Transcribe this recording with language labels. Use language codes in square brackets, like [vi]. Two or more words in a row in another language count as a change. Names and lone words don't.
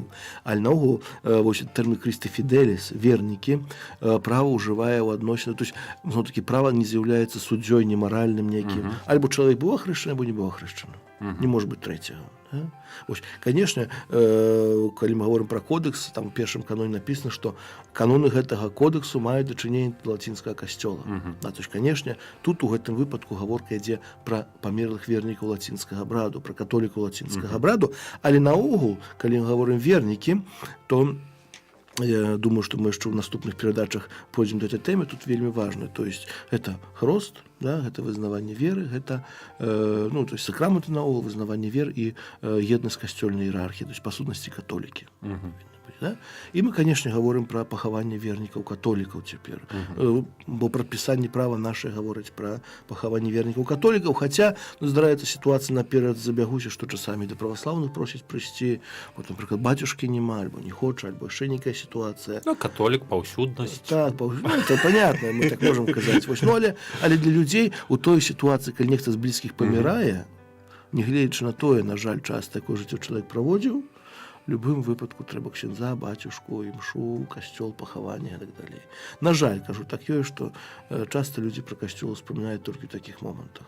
[be] Але наогул, вось тэрмін [la] Christi Fidelis, [be] вернікі, права ўжывае ў адносіны, [ru] то есть, [be] ну, такі права не з'яўляецца суддзёй немаральным некім. Альбо чалавек быў ахрышчаны, альбо не быў ахрышчаны. Не можа быць трэцяга. Да? Ось, конечно, калі мы [ru] говорим про [be] кодекс, там у першым каноне [ru] написано, что [be] каноны гэтага кодексу маюць дачыненне да лацінскага касцёла. [ru] Да, то есть, конечно, [be] тут у гэтым выпадку гаворка ідзе пра памерлых вернікаў лацінскага абраду, пра католікаў лацінскага абраду, але наогул, калі мы говорим вернікі, то [ru] я думаю, что [be] мы яшчэ ў наступных перадачах пойдзем да этой тэмы, тут вельмі важна. [ru] То есть, это [be] хрост, да, гэта вызнаванне веры, гэта ну, [ru] то есть, [be] сакрамэнты наогул, вызнаванне веры і еднасць касцёльнай іерархіі, [ru] то есть, [be] па сутнасці католікі. Да? І мы, [ru] конечно, говорим про [be] пахаванне вернікаў католікаў цяпер. Бо прадпісанне права наше гаворыць про пахаванне вернікаў католікаў, хаця ну, здараецца сітуацыя наперад забягуся, што часамі да праваслаўных просяць прыйсці, вот, напрыклад, бацюшкі няма, альбо не хоча, альбо яшчэ нейкая сітуацыя. Ну, католік, паўсюднасць. Так, ну, [ru] это понятно, мы так можем казаць. [be] Вось, ну, але для людзей у той сітуацыі, калі нехта з блізкіх памірае, не гледзячы на тое, на жаль, час такое жыццё чалавек праводзіў, в любым выпадку трэба ксяндза, бацюшку, імшу, касцёл, пахаванне і так далей. На жаль, кажу, так ёсць, што часта людзі пра касцёл успамінаюць толькі ў такіх момантах.